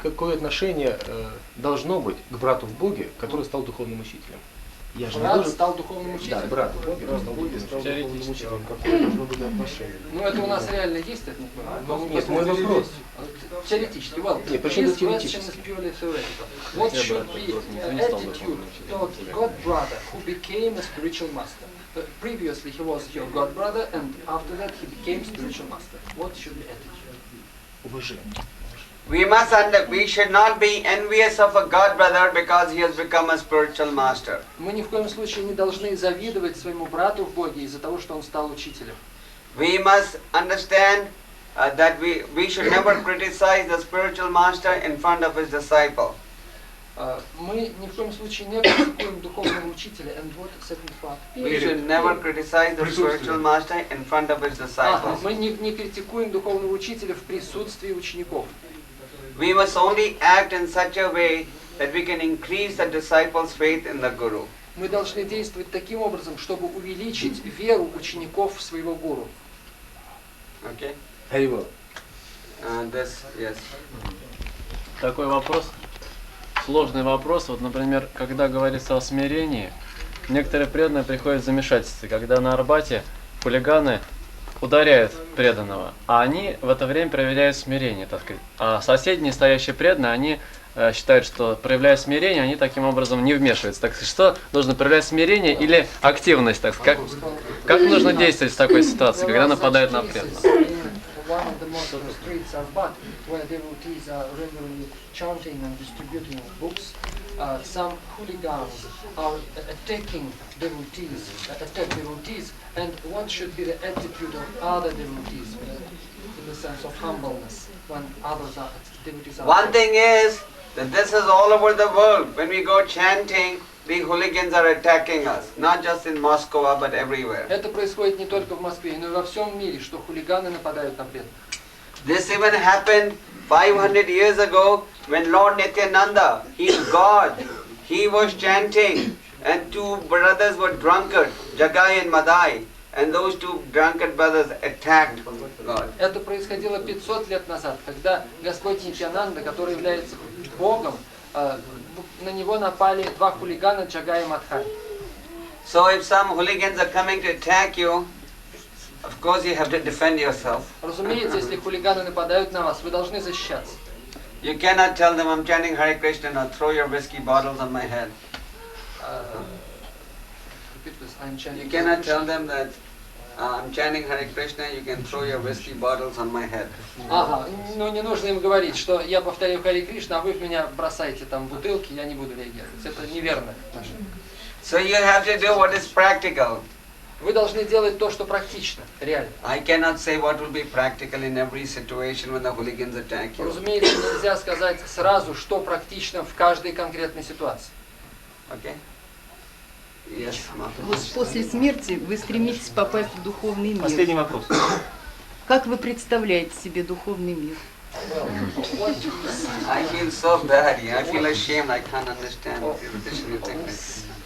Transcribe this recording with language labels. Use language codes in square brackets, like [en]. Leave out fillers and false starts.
[ru] Какое отношение должно быть к брату в Боге, который стал духовным учителем? Я же Брат не должен... стал духовным учителем? Да, брат в Боге стал духовным учителем. Какое должно быть отношение? Ну это у нас реально есть, это не понимаю. Нет, мой вопрос. Теоретически, [en] well, [ru] Нет, почему [en] this question [ru] теоретически? [en] is purely theoretical. What should be attitude toward God brother who became a spiritual master? Previously he was your God brother, and after that he became spiritual master. What should be attitude? [ru] Уважение. [en] We should not be envious of a God brother because he has become a spiritual master. [ru] Мы ни в коем случае не должны завидовать своему брату в Боге из-за того, что он стал учителем. [en] We must understand that we should never criticize the spiritual master in front of his disciple. [ru] Мы ни в коем случае не критикуем духовного учителя. [en] And what second part? We should never criticize the spiritual master in front of his disciples. [ru] Мы не критикуем духовного учителя в присутствии учеников. [en] We must only act in such a way that we can increase the disciples' faith in the Guru. [ru] Мы должны действовать таким образом, чтобы увеличить веру учеников в своего гуру. [en] Okay? [ru] Харибол. [en] Yes. [ru] Такой вопрос, сложный вопрос. Вот, например, когда говорится о смирении, некоторые преданные приходят в замешательство, когда на Арбате хулиганы ударяют преданного, а они в это время проявляют смирение, так сказать. А соседние стоящие преданные, они считают, что проявляя смирение, они таким образом не вмешиваются. Так сказать, что нужно проявлять смирение или активность, так сказать? Как нужно действовать в такой ситуации, когда нападают на преданного? [en] One of the most of the streets of Bat, where devotees are regularly chanting and distributing books, some hooligans are attacking devotees, and what should be the attitude of other devotees in the sense of humbleness when others are devotees are One thing is that this is all over the world. When we go chanting, the hooligans are attacking us, not just in Moscow but everywhere. [ru] Это происходит не только в Москве, но и во всем мире, что хулиганы нападают на преданных. [en] This even happened 500 years ago when Lord Nityananda, he's God, he was chanting and two brothers were drunkard, Jagai and Madai, and those two drunkard brothers attacked God. [ru] Это происходило 500 лет назад, когда Господь Нитьянанда, который является Богом, на него напали два хулигана Джагай и Мадхай. [en] So if some hooligans are coming to attack you, of course you have to defend yourself. [ru] Разумеется, если хулиганы нападают на вас, вы должны защищаться. [en] You cannot tell them, I'm chanting Hare Krishna, now throw your whiskey bottles on my head. You cannot tell them that I'm chanting Hare Krishna, you can throw your whiskey bottles on my head. [ru] Ага, ну не нужно им говорить, что я повторяю Харе Кришна, а вы в меня бросаете там бутылки, я не буду реагировать. Это неверно. [en] So you have to do what is practical. [ru] Вы должны делать то, что практично, реально. [en] I cannot say what will be practical in every situation when the hooligans attack you. [ru] Разумеется, нельзя сказать сразу, что практично в каждой конкретной ситуации. [en] Okay? Yes, [ru] Вот после смерти вы стремитесь попасть в духовный мир. Последний вопрос. Как вы представляете себе духовный мир? [en] I feel so bad. I feel ashamed. I can't understand Krishna techniques.